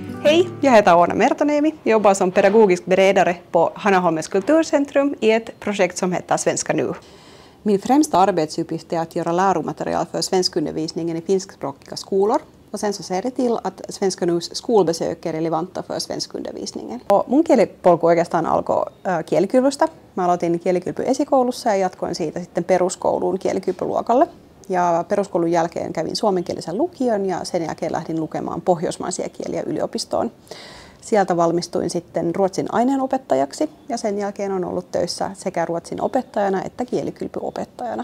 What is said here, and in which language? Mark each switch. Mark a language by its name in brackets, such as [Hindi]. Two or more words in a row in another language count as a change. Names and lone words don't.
[Swedish] Hej, jag heter Oona Mertoniemi, jobbar som pedagogisk beredare på Hanaholmens kulturcentrum i ett projekt som heter Svenska nu. Min främsta arbetsuppgift är att göra läromaterial för svenskundervisningen i finskspråkiga skolor. Och sen så ser det till att Svenska nus skolbesök är relevanta för svenskundervisningen. [Finnish] Och mun kielipolku oikeastaan alkoi kielikylvystä. Mä aloitin kielikylpy esikoulussa ja jatkoin siitä sitten peruskouluun kielikylpyluokalle. Ja peruskoulun jälkeen kävin suomenkielisen lukion ja sen jälkeen lähdin lukemaan pohjoismaisia kieliä yliopistoon. Sieltä valmistuin sitten ruotsin aineenopettajaksi ja sen jälkeen on ollut töissä sekä ruotsin opettajana että kielikylpyopettajana.